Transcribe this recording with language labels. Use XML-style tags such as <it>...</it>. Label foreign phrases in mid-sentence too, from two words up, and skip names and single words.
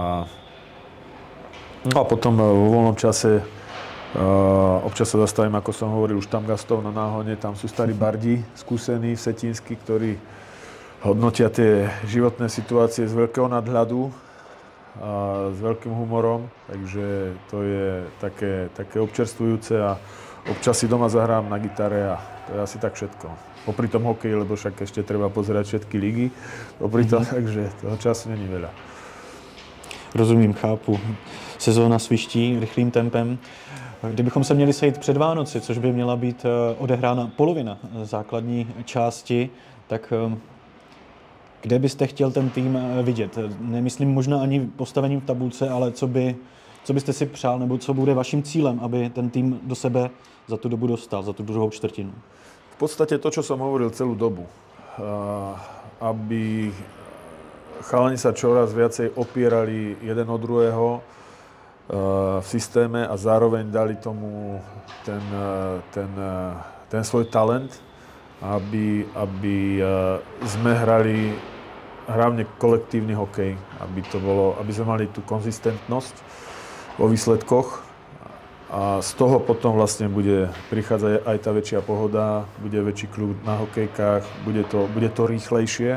<sk>a potom vo voľnom čase občas sa zastavím, ako som hovoril, už tam gastov na náhone, tam sú starí bardi, skúsení, vsetínsky, ktorí hodnotia tie životné situácie z veľkého nadhľadu a s veľkým humorom, takže to je také občerstvujúce a občas si doma zahrám na gitare a to je asi tak všetko. Popri tom hokeji, lebo však ešte treba pozerať všetky ligy, popri tom, takže toho času není veľa.</sk> <cs>Rozumím, chápu. Sezóna sviští rychlým tempem. Kdybychom se měli sejít před Vánoci, což by měla být odehrána polovina základní části, tak kde byste chtěl ten tým vidět? Nemyslím možná ani postavením v tabulce, ale co byste si přál, nebo co bude vaším cílem, aby ten tým do sebe za tu dobu dostal, za tu druhou čtvrtinu?</cs> <sk>V podstate to, čo som hovoril celú dobu. Aby chalani sa čoraz viacej opierali jeden od druhého v systéme a zároveň dali tomu ten svoj talent, aby sme hrali hlavne kolektívny hokej, aby sme mali tú konzistentnosť vo výsledkoch a z toho potom vlastne bude prichádzať aj tá väčšia pohoda, bude väčší kľud na hokejkách, bude to rýchlejšie.</sk>